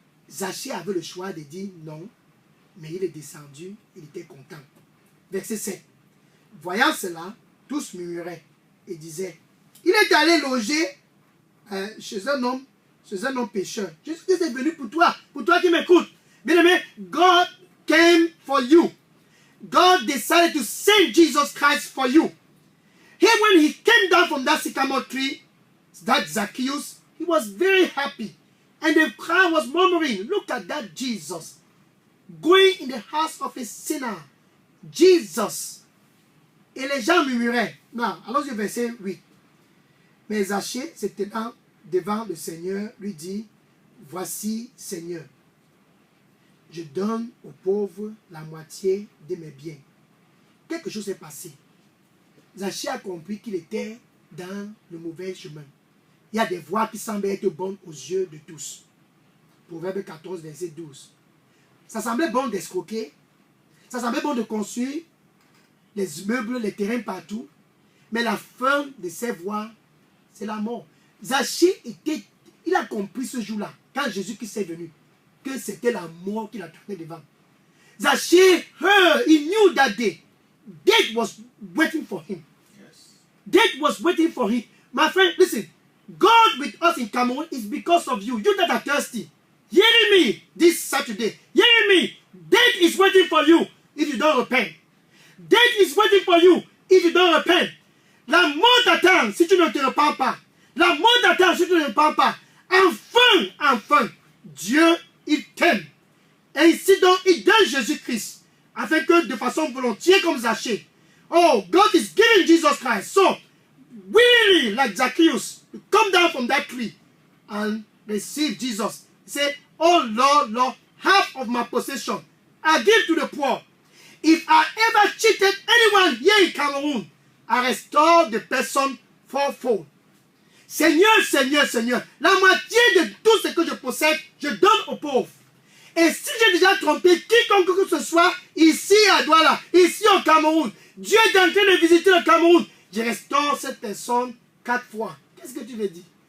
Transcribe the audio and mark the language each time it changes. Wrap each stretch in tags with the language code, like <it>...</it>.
<fr>Zachée avait le choix de dire non, mais il est descendu, il était content. Verset 7. Voyant cela, tous murmuraient et disaient, il est allé loger chez un homme pécheur. Jésus-Christ est venu pour toi qui m'écoutes. Bien aimé,</fr> <en>God came for you. God decided to send Jesus Christ for you. Here when he came down from that sycamore tree, that Zacchaeus, he was very happy. And the crowd was murmuring, look at that Jesus going in the house of a sinner. Jesus.</en> <fr>Et les gens murmuraient. Non, allons-y au verset 8. Mais Zachée se tenant devant le Seigneur, lui dit, voici Seigneur, je donne aux pauvres la moitié de mes biens. Quelque chose s'est passé. Zachée a compris qu'il était dans le mauvais chemin. Il y a des voies qui semblent être bonnes aux yeux de tous. Proverbe 14, verset 12. Ça semblait bon d'escroquer. Ça semblait bon de construire les immeubles, les terrains partout. Mais la fin de ces voies, c'est la mort. Zachée il a compris ce jour-là, quand Jésus-Christ est venu, que c'était la mort qui l'attendait devant.</fr> <en>Zachée heard, he knew that day. Death was waiting for him. Yes. Death was waiting for him. My friend, listen. God with us in Cameroon is because of you. You that are thirsty. Hearing me this Saturday. Hearing me. Death is waiting for you if you don't repent. Death is waiting for you if you don't repent.</en> <fr>La mort t'attend si tu ne te repens pas. La mort t'attend si tu ne te repens pas. Enfin, Dieu, il t'aime. Et ici donc, il donne Jésus-Christ. Afin que de façon volontiers comme Zachée.</fr> <en>Oh, God is giving Jesus Christ. So, willingly, like Zacchaeus, to come down from that tree and receive Jesus. Say, oh Lord, Lord, half of my possession I give to the poor. If I ever cheated anyone here in Cameroon, I restore the person fourfold.</en> <fr>Seigneur, Seigneur, Seigneur, la moitié de tout ce que je possède, je donne aux pauvres. Et si j'ai déjà trompé quiconque que ce soit, ici à Douala, ici au Cameroun, Dieu est en train de visiter le Cameroun, je restaure cette personne 4 fois. Qu'est-ce que tu veux dire?</fr>